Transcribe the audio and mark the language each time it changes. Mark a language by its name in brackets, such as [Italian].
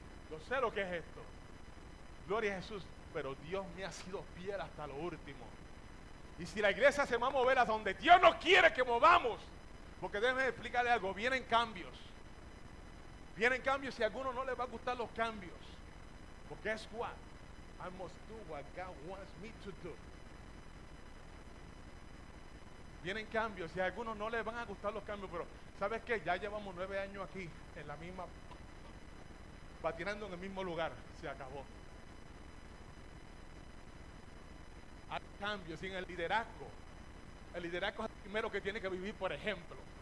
[Spanish] Yo sé lo que es esto. Gloria a Jesús. Pero Dios me ha sido fiel hasta lo último. Y si la iglesia se va a mover a donde Dios no quiere que movamos, porque déjeme explicarle algo, vienen cambios. Vienen cambios y a algunos no les va a gustar los cambios. [English] But guess what? I must do what God wants me to do. [Spanish] Vienen cambios y a algunos no les van a gustar los cambios, pero ¿sabes qué? Ya llevamos 9 años aquí en la misma, patinando en el mismo lugar. Se acabó. Hay cambios y en el liderazgo. El liderazgo es el primero que tiene que vivir, por ejemplo.